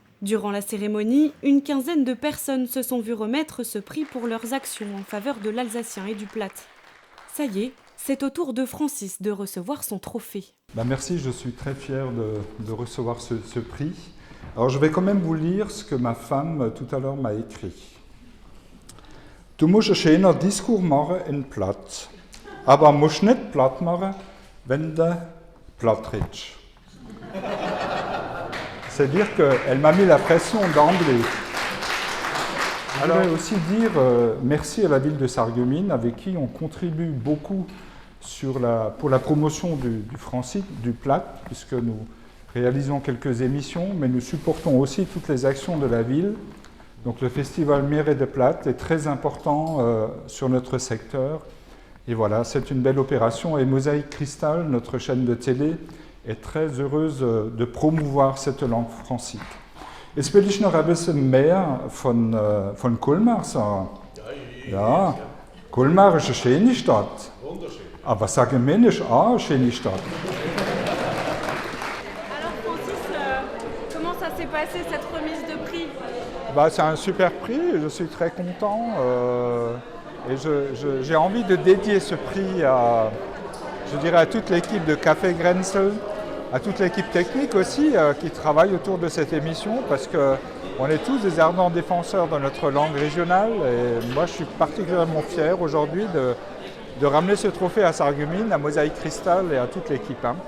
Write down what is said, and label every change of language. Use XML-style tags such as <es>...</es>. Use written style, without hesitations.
<fr>Durant la cérémonie, une quinzaine de personnes se sont vues remettre ce prix pour leurs actions en faveur de l'alsacien et du Platt. Ça y est, c'est au tour de Francis de recevoir son trophée. Merci, je suis très fier de recevoir ce prix. Alors je vais quand même vous lire ce que ma femme tout à l'heure m'a écrit.</fr> <de>Du musst ein schöner Diskurs machen in Platt, aber musst nicht platt machen, wenn du platt redest.</de> <fr>C'est-à-dire qu'elle m'a mis la pression d'emblée. Je voudrais aussi dire merci à la ville de Sarreguemines, avec qui on contribue beaucoup pour la promotion du Francique, du Platt, puisque nous réalisons quelques émissions, mais nous supportons aussi toutes les actions de la ville. Donc le festival Meer de Platt est très important sur notre secteur. Et voilà, c'est une belle opération. Et Mosaïque Cristal, notre chaîne de télé, est très heureuse de promouvoir cette langue francique.</fr> <de>Jetzt will ich noch ein bisschen mehr von Colmar sagen. Ja, Colmar ist eine schöne Stadt. Aber Sarreguemines ist auch eine schöne Stadt.</de> <fr>Alors Francis, comment ça s'est passé cette remise de prix ? C'est un super prix, je suis très content et j'ai envie de dédier ce prix à toute l'équipe de Café Krensel, à toute l'équipe technique aussi qui travaille autour de cette émission parce qu'on est tous des ardents défenseurs de notre langue régionale et moi je suis particulièrement fier aujourd'hui de ramener ce trophée à Sarreguemines, à Mosaïque Cristal et à toute l'équipe.</fr>